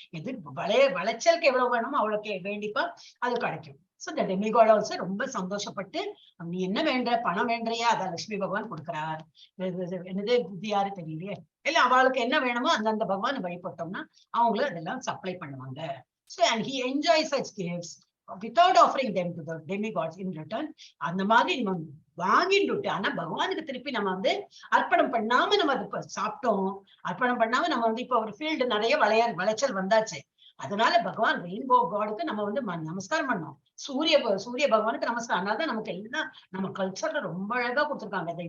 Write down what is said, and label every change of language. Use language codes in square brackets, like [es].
[ta] எது விளைச்சலுக்கு எவ்வளவு வேணுமோ அவ்வளவுக்கு வேண்டிப்பா அது கிடைக்கும். சோ இந்த டெமிகாட் ஆல்சோ ரொம்ப சந்தோஷப்பட்டு நீ என்ன வேண்ட, பணம் வேண்டையா, அதான் லட்சுமி பகவான் கொடுக்குறார். என்னது புத்தி யாரு தெரியலையே, இல்ல அவளுக்கு என்ன வேணுமோ அந்தந்த பகவான் வழிபட்டோம்னா அவங்களும் அதெல்லாம் சப்ளை பண்ணுவாங்க. [en] So and he enjoys such gifts without offering them to the demigods in return. [ta] அந்த மாதிரி நம்ம வாங்கிட்டு ஆனா பகவானுக்கு திருப்பி நம்ம வந்து அர்ப்பணம் பண்ணாம நம்ம அது சாப்பிட்டோம். அர்ப்பணம் பண்ணாம நம்ம வந்து இப்ப ஒரு ஃபீல்டு நிறைய விளைச்சல் வந்தாச்சு. அதனால பகவான் ரெயின்போ காடுக்கு நம்ம வந்து நமஸ்காரம் பண்ணோம். சூரிய பகவானுக்கு நமஸ்காரம். அதனாலதான் நமக்கு எல்லாம் நம்ம கல்ச்சர்ல ரொம்ப அழகா கொடுத்துருக்காங்க.